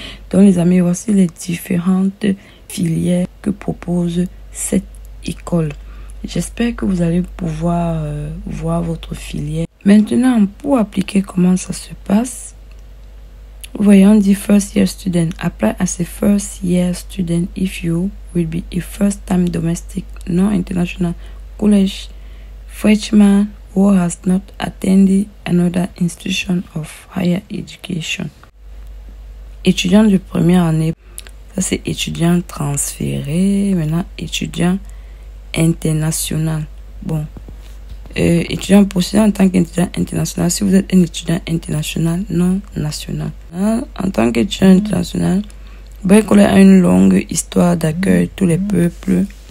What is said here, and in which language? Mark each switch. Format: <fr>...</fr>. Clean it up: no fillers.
<fr>Donc les amis, voici les différentes filières que propose cette école. J'espère que vous allez pouvoir voir votre filière. Maintenant, pour appliquer, comment ça se passe? Vous voyez, on dit</fr> <en>first year student. Apply as a first year student if you will be a first time domestic, non-international college freshman who has not attended another institution of higher education.</en> <fr>Étudiant de première année, ça c'est étudiant transféré. Maintenant, étudiant international. Bon, étudiant postulé en tant qu'étudiant international. Si vous êtes un étudiant international, non national. En tant qu'étudiant international, Baie-Collège a une longue histoire d'accueil de tous les peuples</fr>